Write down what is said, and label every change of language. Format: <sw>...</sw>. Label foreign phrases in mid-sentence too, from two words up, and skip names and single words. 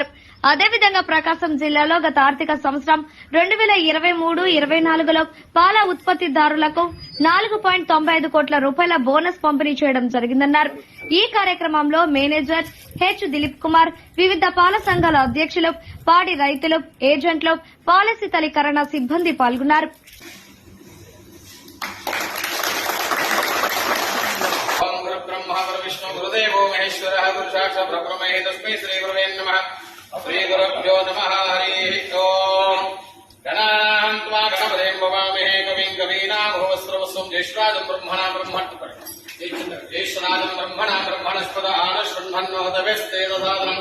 <te>అదేవిధంగా ప్రకాశం జిల్లాలో గత ఆర్థిక సంవత్సరం 2023-24లో పాల ఉత్పత్తిదారులకు 4.95 కోట్ల రూపాయల బోనస్ పంపిణీ చేయడం జరిగిందన్నారు. ఈ కార్యక్రమంలో మేనేజర్ హెచ్ దిలీప్ కుమార్, వివిధ పాల సంఘాల అధ్యక్షులు, పాడి రైతులు, ఏజెంట్లు, పాల శీతలీకరణ సిబ్బంది పాల్గొన్నారు.</te> <sa>विष्णु गुरुदेवो महेश्वरः गुरुसाक्षात् परब्रह्म तस्मै श्री गुरुवे नमः. श्री गुरुभ्यो नमः. हरिः ओम्. गणानां त्वा गणपतिं भवामहे कविं कवीनामुपस्रवस्वं ज्येष्ठराजं ब्रह्मणां ब्रह्मणस्पद आनशृण्वन्नोदवेस्तेजसादनम्.</sa>